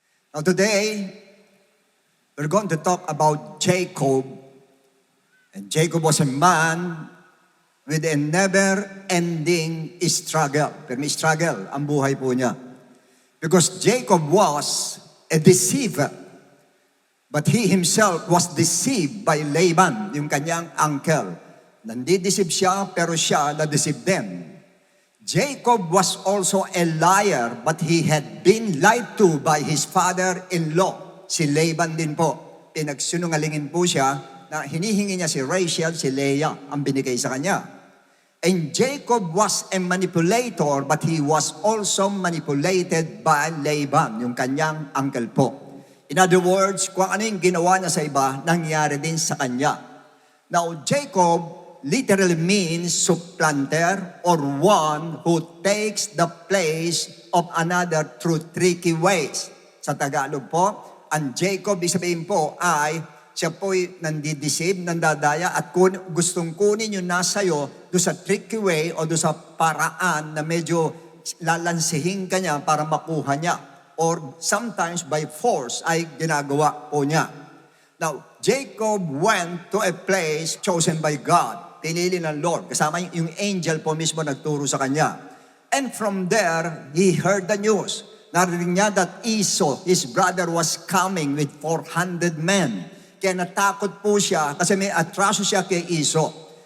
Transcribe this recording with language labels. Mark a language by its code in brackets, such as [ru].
[en] Now today, we're going to talk about Jacob. And Jacob was a man with a never-ending struggle. [tl] Pero may struggle ang buhay po niya. [en] Because Jacob was a deceiver. But he himself was deceived by Laban, [tl] yung kanyang uncle. Nandideceive siya, pero siya na-deceive din. [en] Jacob was also a liar, but he had been lied to by his father-in-law. [tl] Si Laban din po. Pinagsinungalingin po siya na hinihingi niya si Rachel, si Leah, ang binigay sa kanya. [en] And Jacob was a manipulator, but he was also manipulated by Laban, [tl] yung kanyang uncle po. [en] In other words, [tl] kung ano yung ginawa niya sa iba, nangyari din sa kanya. [en] Now, Jacob literally means supplanter or one who takes the place of another through tricky ways. [tl] Sa Tagalog po, ang Jacob, ibig sabihin po ay siya po'y nandideceive, nandadaya, at gustong kunin yung nasa iyo doon sa [en] tricky way [tl] o doon sa paraan na medyo lalansihin ka niya para makuha niya. [en] Or sometimes by force [tl] ay ginagawa po niya. [en] Now, Jacob went to a place chosen by God. [tl] Pinili ng Lord. Kasama yung angel po mismo nagturo sa kanya. [en] And from there, he heard the news. [tl] Narinig niya [en] that Esau, his brother, was coming with 400 men. [tl] Kaya natakot po siya kasi may atraso siya kay Esau.